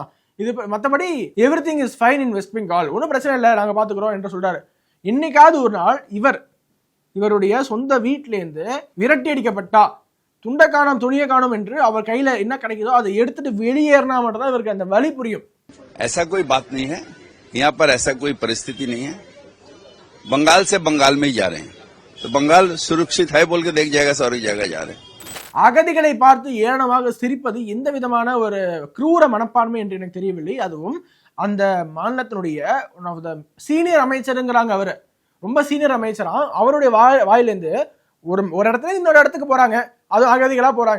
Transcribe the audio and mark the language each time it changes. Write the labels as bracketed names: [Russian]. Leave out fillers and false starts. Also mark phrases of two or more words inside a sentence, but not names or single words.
[Tamil] இது மற்றபடி [English] everything is fine in West Bengal, [Tamil] ஒன்றும் பிரச்சனை இல்லை, நாங்க பாத்துக்கிறோம் என்று சொல்றாரு. இன்னைக்காவது ஒரு நாள் இவருடைய சொந்த வீட்டிலேருந்து விரட்டி அடிக்கப்பட்டா, துண்டை காணோம் துணியை காணோம் என்று அவர் கையில என்ன கிடைக்குதோ அதை எடுத்துட்டு வெளியேறினா மட்டும் தான் இவருக்கு அந்த வலி புரியும். [Hindi] ऐसा कोई बात नहीं है, यहाँ पर ऐसा कोई परिस्थिति नहीं है. बंगाल से बंगाल में ही जा रहे हैं, तो बंगाल सुरक्षित है बोल के देख जाएगा, सारी जगह जा रहे हैं. [Tamil] அகதிகளை பார்த்து ஏளனமாக சிரிப்பது எந்த விதமான ஒரு क्रूர மனப்பான்மை என்று எனக்கு தெரியவில்லை. அதுவும் அந்த மாநிலத்தினுடைய சீனியர் அமைச்சருங்கிறாங்க. அவரு ரொம்ப சீனியர் அமைச்சரா. அவருடைய வாயிலிருந்து ஒரு இடத்துல இன்னொரு இடத்துக்கு போறாங்க, அது அகதிகளா போறாங்க.